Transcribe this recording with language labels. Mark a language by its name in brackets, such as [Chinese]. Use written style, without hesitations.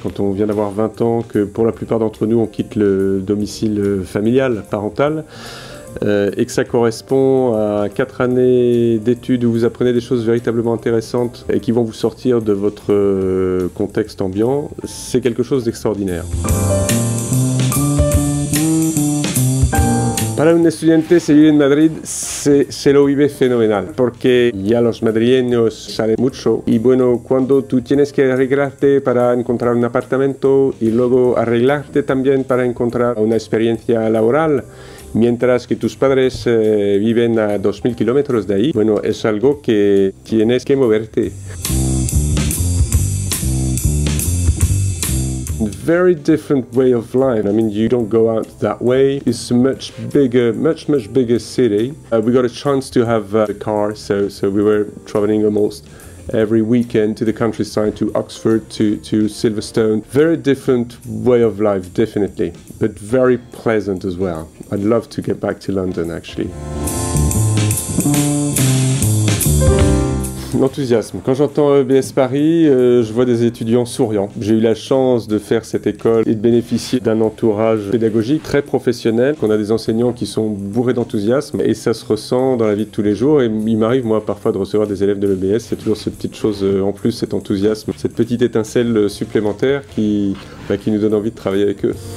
[French] Quand on vient d'avoir 20 ans, que pour la plupart d'entre nous, on quitte le domicile familial, parental, et que ça correspond à 4 années d'études où vous apprenez des choses véritablement intéressantes et qui vont vous sortir de votre contexte ambiant, c'est quelque chose d'extraordinaire. [Spanish] Para un estudiante se vive en Madrid se lo vive fenomenal, porque ya los madrileños salen mucho y bueno, cuando tú tienes que arreglarte para encontrar un apartamento y luego arreglarte también para encontrar una experiencia laboral, mientras que tus padres viven a 2000 kilómetros de ahí, bueno, es algo que tienes que moverte. [English] Very different way of life. I mean, you don't go out that way. It's a much bigger city. We got a chance to have a car, so we were traveling almost every weekend to the countryside, to Oxford, to Silverstone. Very different way of life, definitely, but very pleasant as well. I'd love to get back to London, actually. [French] L'enthousiasme. Quand j'entends EBS Paris, je vois des étudiants souriants. J'ai eu la chance de faire cette école et de bénéficier d'un entourage pédagogique très professionnel, qu'on a des enseignants qui sont bourrés d'enthousiasme et ça se ressent dans la vie de tous les jours. Et il m'arrive, moi, parfois de recevoir des élèves de l'EBS. C'est toujours cette petite chose en plus, cet enthousiasme, cette petite étincelle supplémentaire qui nous donne envie de travailler avec eux.